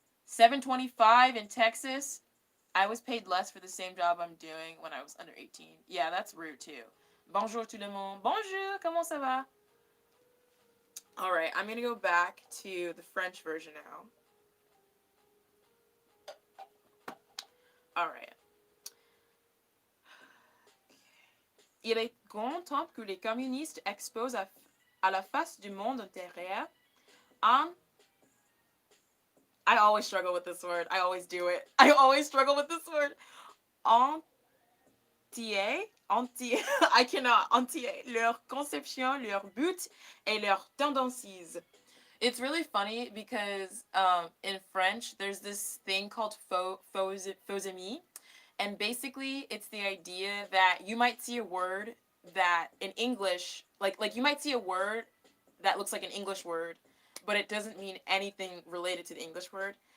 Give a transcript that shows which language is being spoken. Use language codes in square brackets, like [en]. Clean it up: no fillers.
[en] $7.25 in Texas. I was paid less for the same job I'm doing when I was under 18. Yeah, that's rude too. [fr] Bonjour tout le monde. Bonjour, comment ça va? [en] Alright, I'm going to go back to the French version now. Alright. [fr] Il est grand temps que les communistes exposent à la face du monde intérieur en... [en] I always struggle with this word. I always do it. I always struggle with this word. [fr] Entier, [en] I cannot, [fr] entier, leur conception, leur but, et leurs tendances. [en] It's really funny because in French, there's this thing called faux amis, and basically it's the idea that you might see a word that in English, like you might see a word that looks like an English word, but it doesn't mean anything related to the English word.